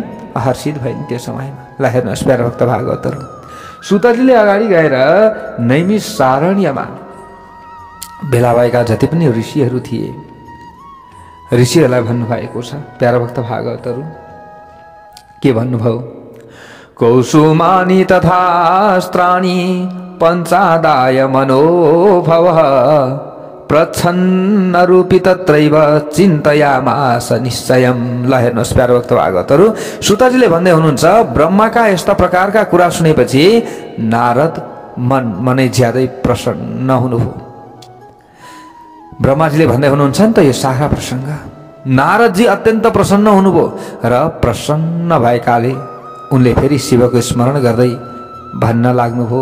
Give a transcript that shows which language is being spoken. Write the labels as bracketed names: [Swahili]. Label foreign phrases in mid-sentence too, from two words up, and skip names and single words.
[Nepali] हर्षित भइन् त्यो समयमा। ल हेर्नुहोस् प्यारा भक्त भागवतहरू, सुतजीले अगाडि गएर नैमिषारण्यमा भेला भएका जति पनि ऋषिहरू थिए ऋषिहरूलाई भन्नुभएको छ। प्यारा भक्त भागवतहरू के भन्नुभयो? [Sanskrit] कौसुमानि तथास्त्राणि पञ्चादाय मनोभव प्रच्छन्न रूपी तत्रैव चिन्तयामास निश्चयम्। [Nepali] ल हेर्नुहोस् प्यारा भक्त भागवतहरू, सुतजीले भन्दै हुनुहुन्छ ब्रह्माका यस्ता प्रकारका कुरा सुनेपछि नारद मनै ज्यादै प्रसन्न हुनुभयो। ब्रह्माजीले भन्दै हुनुहुन्छ नि त यो सारा प्रसङ्ग। नारदजी अत्यन्त प्रसन्न हुनुभयो र प्रसन्न भएकाले उनले फेरि शिवको स्मरण गर्दै भन्न लाग्नुभयो।